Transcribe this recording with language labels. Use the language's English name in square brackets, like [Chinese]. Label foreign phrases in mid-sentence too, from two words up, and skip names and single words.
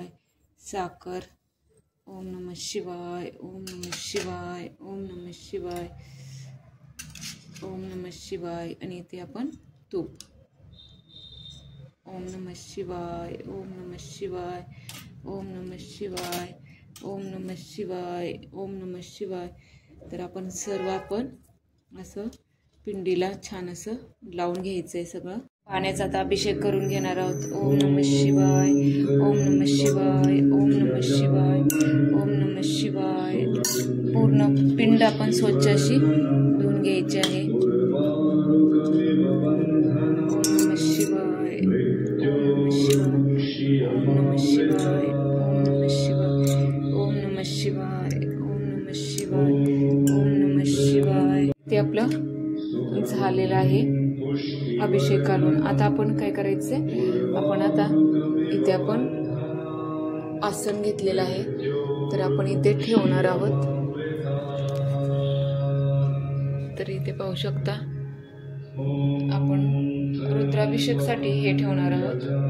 [Marathi] साखर। [Sanskrit] ओम नमः शिवाय ओम नमः शिवाय ओम नमः शिवाय ओम नमः शिवाय। [Marathi] आणि इथे आपण तूप। [Sanskrit] ओम नमः शिवाय ओम नमः शिवाय ओम नमः शिवाय ओम नमः शिवाय ओम नमः शिवाय। [Marathi] तर आपण सर्व असं पिंडीला छान असं लावून घ्यायचंय सगळं। पाण्याचा आता अभिषेक करून घेणार आहोत। [Sanskrit] ओम नमः शिवाय ओम नमः शिवाय ओम नमः शिवाय ओम नमः शिवाय। [Marathi] पूर्ण पिंड आपण स्वच्छ अशी धुवून घ्यायची आहे। [Sanskrit] ओम नमः शिवाय ओम नमः शिवाय ओम नमः शिवाय ओम नमः शिवाय ओम नमः शिवाय ओम नमः शिवाय ओम नमः शिवाय। [Marathi] ते आपलं झालेलं आहे अभिषेक घालून। आता आपण काय करायचंय, आपण आता इथे आपण आसन घेतलेलं आहे। तर आपण इथे ठेवणार आहोत। तर इथे पाहू शकता आपण रुद्राभिषेकसाठी हे ठेवणार आहोत।